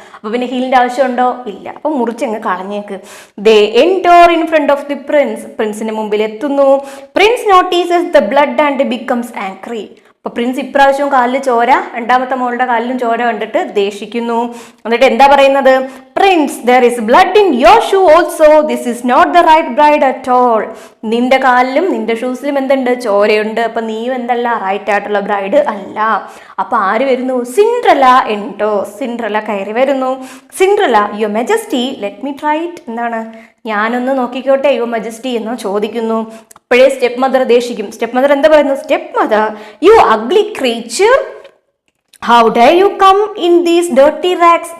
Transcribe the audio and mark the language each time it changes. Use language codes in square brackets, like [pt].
[ml] അപ്പൊ പിന്നെ ഹീലിന്റെ ആവശ്യമുണ്ടോ? ഇല്ല. അപ്പൊ മുറിച്ചങ്ങ് കളഞ്ഞേക്ക്. [en] They enter in front of the prince. [ml] പ്രിൻസിന്റെ മുമ്പിൽ എത്തുന്നു. [en] Prince notices the blood and becomes angry. [ml] അപ്പൊ പ്രിൻസ് ഇപ്രാവശ്യവും കാലിൽ ചോര, രണ്ടാമത്തെ മോളുടെ കാലിലും ചോര കണ്ടിട്ട് ദേഷിക്കുന്നു. എന്നിട്ട് എന്താ പറയുന്നത്? [en] Prince, there is blood in your shoe also. This is not the right bride at all. [ml] നിന്റെ കാലിലും നിന്റെ ഷൂസിലും എന്തുണ്ട്? ചോരയുണ്ട്. അപ്പൊ നീയും എന്തല്ല, റൈറ്റ് ആയിട്ടുള്ള ബ്രൈഡ് അല്ല. അപ്പൊ ആര് വരുന്നു? സിൻഡ്രല എൻറ്റോ. സിൻഡ്രല കയറി വരുന്നു. Cinderella, [en] Your majesty let me try it. [ml] എന്താണ്, ഞാനൊന്ന് നോക്കിക്കോട്ടെ യുവർ മജസ്റ്റി എന്ന് ചോദിക്കുന്നു. അപ്പോഴേ സ്റ്റെപ്പ് മദർ ദേഷിക്കും. സ്റ്റെപ്പ് മദർ എന്താ പറയുന്നു? Step mother, [en] You ugly creature, how dare you come in these dirty rags.